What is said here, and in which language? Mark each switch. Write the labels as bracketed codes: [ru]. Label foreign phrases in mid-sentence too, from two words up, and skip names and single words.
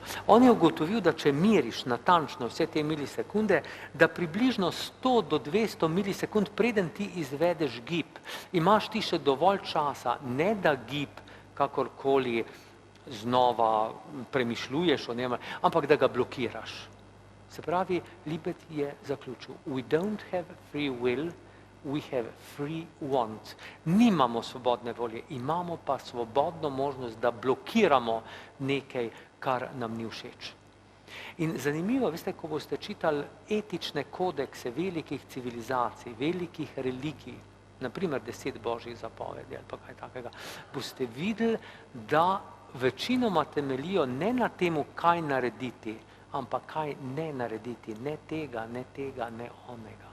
[sl] On je ugotovil, da če meriš natančno vse te milisekunde, da približno 100 do 200 milisekund, preden ti izvedeš gib, imaš ti še dovolj časa, ne da gib kakorkoli znova premišljuješ o njem, ampak da ga blokiraš. Se pravi, Libet je zaključil, [en] we don't have free will, we have free want. [sl] Nimamo svobodne volje, imamo pa svobodno možnost, da blokiramo nekaj, kar nam ni všeč. In zanimivo, veste, ko boste čitali etične kodekse velikih civilizacij, velikih religij, naprimer 10 božjih zapovedi ali pa kaj takega, boste videli, da večinoma temeljijo ne na temu, kaj narediti, ampak kaj ne narediti, ne tega, ne onega.